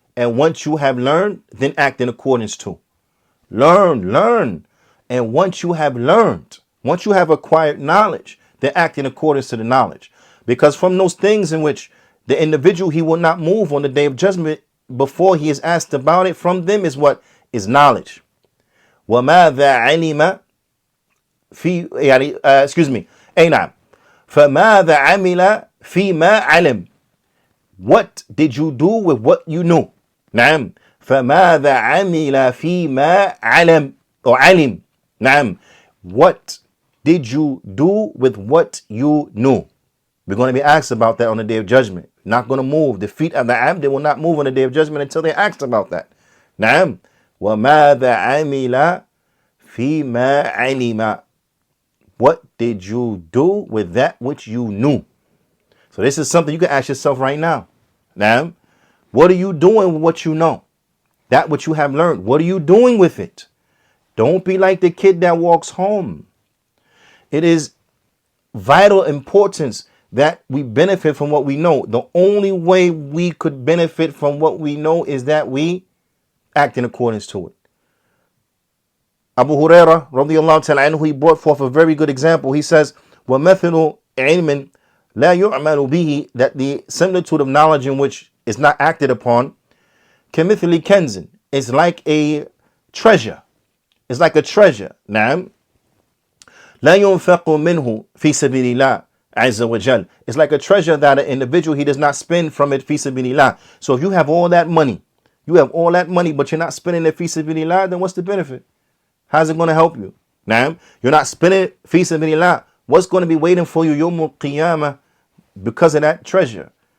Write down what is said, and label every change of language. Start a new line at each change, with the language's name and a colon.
English: And once you have learned, then act in accordance to. Learn, learn. And once you have learned, once you have acquired knowledge, then act in accordance to the knowledge. Because from those things in which the individual, he will not move on the day of judgment before he is asked about it, from them is what? Is knowledge.
Arabic: وماذا علم في يعني
English: excuse me
Arabic: أي نعم فماذا عمل فيما علم.
English: What did you do with what you knew?
Arabic: نعم فماذا عمل فيما علم or علم. نعم. What
English: did you do with what you knew? We're going to be asked about that on the day of judgment. Not going to move. The feet of the abd, they will not move on the day of judgment until they're asked about that.
Arabic: Naam. وَمَاذَا عَمِلَ فِي مَا عَلِمَ.
English: What did you do with that which you knew? So this is something you can ask yourself right now. Naam. What are you doing with what you know? That which you have learned. What are you doing with it? Don't be like the kid that walks home. It is vital importance that we benefit from what we know. The only way we could benefit from what we know is that we act in accordance to it. Abu Hurairah radiyallahu ta'ala anhu, he brought forth a very good example. He says,
Arabic: وَمَثِلُ عِلْمٍ لَا يُعْمَلُ بِهِ,
English: that the similitude of knowledge in which is not acted upon,
Arabic: كَمِثْلِ كَنْزٍ,
English: is like a treasure. It's like a treasure. نعم.
Arabic: لا ينفق منه في سبيل الله عز وجل.
English: It's like a treasure that an individual, he does not spend from it fi sabilillah. So if you have all that money, but you're not spending it fi sabilillah, then what's the benefit? How's it going to help you? Now, you're not spending it fi sabilillah. What's going to be waiting for you yawmul qiyamah because of that treasure?